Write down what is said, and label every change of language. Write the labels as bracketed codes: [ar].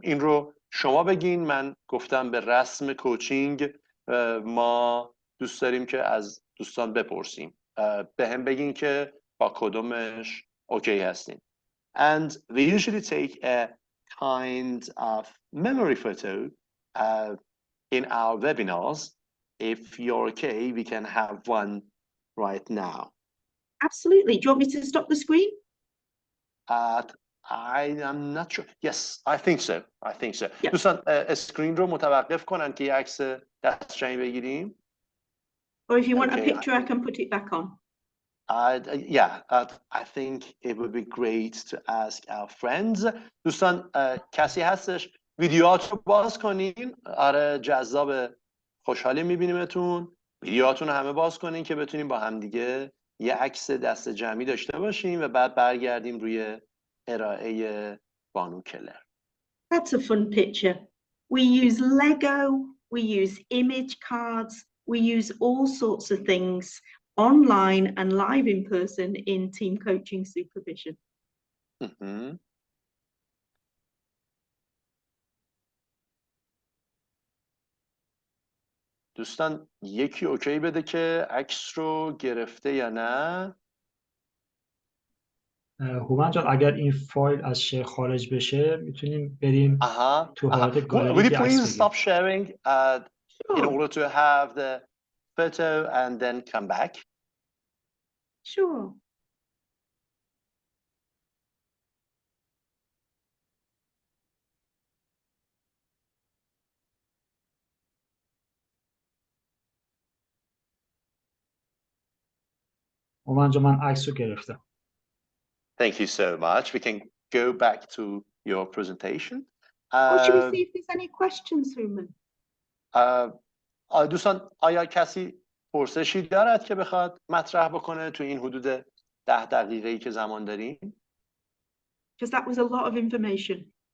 [fa] این رو شما بگین. من گفتم به رسم کوچینگ ما دوست داریم که از دوستان بپرسیم، به هم بگین که با کدومش اوکی هستین. [en] And we usually take a kind of memory photo in our webinars. If you're okay, we can have one right now. Absolutely. Do you want me to stop the screen? I am not sure. Yes, I think so. I think so. [fa] دوستان اسکرین رو متوقف کنن که یه عکس دستجمعی بگیریم. [en] Or if you want Okay, a picture, I can put it back on. I think it would be great to ask our friends. [fa] دوستان کسی هستش ویدیوهاتون رو باز کنین؟ آره جذاب، خوشحالی میبینیمتون. ویدیوهاتون رو همه باز کنین که بتونیم با هم دیگه یه عکس دست جمعی داشته باشیم و بعد برگردیم روی ارائه بانو کلر. [en] That's a fun picture. We use Lego, we use image cards, we use all sorts of things online and live in person in team coaching supervision. [fa] دوستان یکی اوکی بده که عکس رو گرفته یا نه. هومن جان اگر این فایل از شیر خارج بشه میتونیم بریم تو حالت گالری. [en] Will you please stop sharing in order to have the photo and then come back? Sure. [fa] هومن جان من عکس رو گرفتم. [en] Thank you so much. We can go back to your presentation. Should we see if there's any questions, Hooman? [fa] دوستان آیا کسی پرسشی دارد که بخواد مطرح بکنه تو این حدود 10 دقیقه‌ای که زمان داریم؟ [en] Because that was a lot of information.